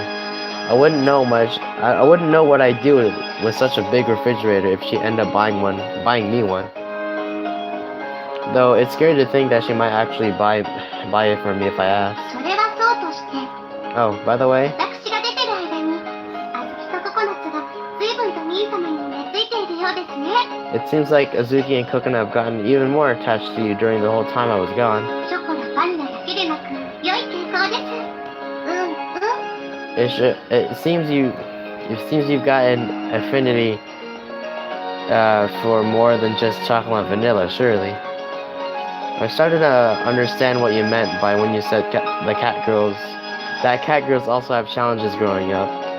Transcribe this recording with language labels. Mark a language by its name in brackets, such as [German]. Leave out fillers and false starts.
[English] I wouldn't know what I'd do with such a big refrigerator if she ended up buying me one. Though it's scary to think that she might actually buy it for me if I ask. [Japanese] それはそうとして、 [English] Oh, by the way, [Japanese] 私が出てる間に、あずきとココナッツが随分と兄様に寝ついているようですね。 [English] it seems like Azuki and Coconut have gotten even more attached to you during the whole time I was gone. [Japanese] ショコラ、バニラだけでなく、良い傾向です。 [English] It seems you've got an affinity for more than just chocolate and vanilla, surely. I started to understand what you meant by when you said that cat girls also have challenges growing up.